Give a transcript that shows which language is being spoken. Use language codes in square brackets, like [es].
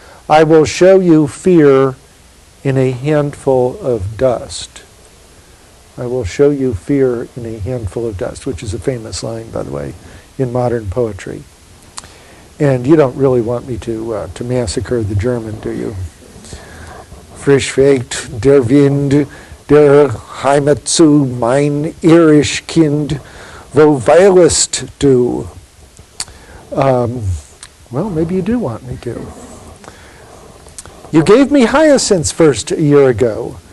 [en] I will show you fear in a handful of dust. I will show you fear in a handful of dust, which is a famous line, by the way, in modern poetry. And you don't really want me to massacre the German, do you? [de] Frisch weht der Wind, der Heimat zu, mein irisch Kind, wo weilest du? [en] Well, maybe you do want me to. You gave me hyacinths first a year ago.